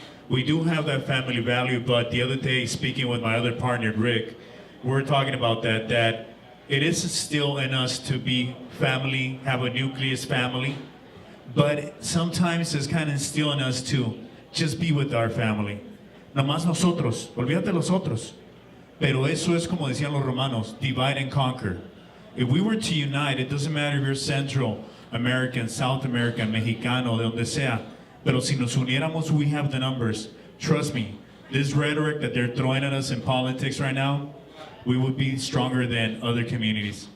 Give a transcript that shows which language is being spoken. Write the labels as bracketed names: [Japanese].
[English] We do have that family value, but the other day, speaking with my other partner, Rick, we were talking about that it is still in us to be family, have a nucleus family, but sometimes it's kind of instilled in us to just be with our family. [Spanish] Nomás nosotros, olvídate los otros. Pero eso es como decían los romanos, [English] divide and conquer. If we were to unite, it doesn't matter if you're Central American, South American, [Spanish] Mexicano, de donde sea, pero si nos uniéramos, [English] we have the numbers. Trust me, this rhetoric that they're throwing at us in politics right now, we would be stronger than other communities.